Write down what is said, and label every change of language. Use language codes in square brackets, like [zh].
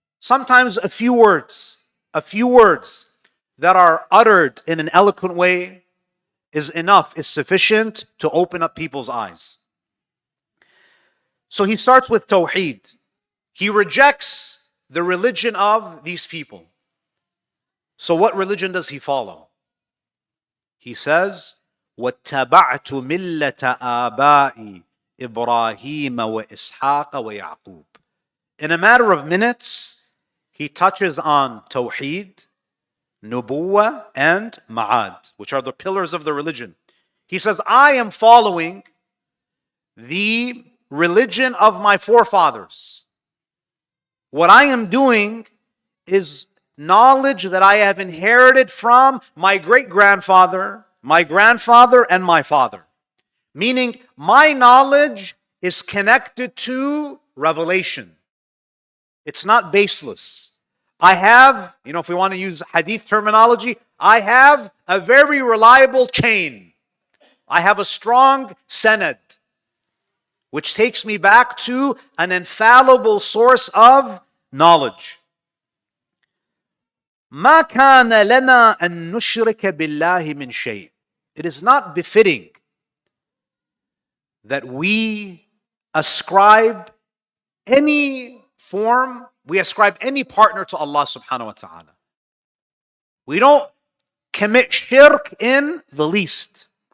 [en] Sometimes a few words that are uttered in an eloquent way is enough, is sufficient to open up people's eyes. So he starts with tawheed. He rejects the religion of these people. So what religion does he follow? He says, [ar] وَاتَّبَعْتُ مِلَّةَ آبَائِ إِبْرَاهِيمَ وَإِسْحَاقَ وَيَعْقُوبَ. [en] In a matter of minutes, he touches on tawheed, nubuwwah, and ma'ad, which are the pillars of the religion. He says, I am following the religion of my forefathers. What I am doing is knowledge that I have inherited from my great-grandfather, my grandfather, and my father. Meaning, my knowledge is connected to revelation. It's not baseless. I have, if we want to use hadith terminology, I have a very reliable chain. I have a strong sanad, which takes me back to an infallible source of knowledge. [ar] ما كان لنا أن نشرك بالله من شيء. [en] It is not befitting that we ascribe any partner to Allah subhanahu wa ta'ala. We don't commit shirk in the least.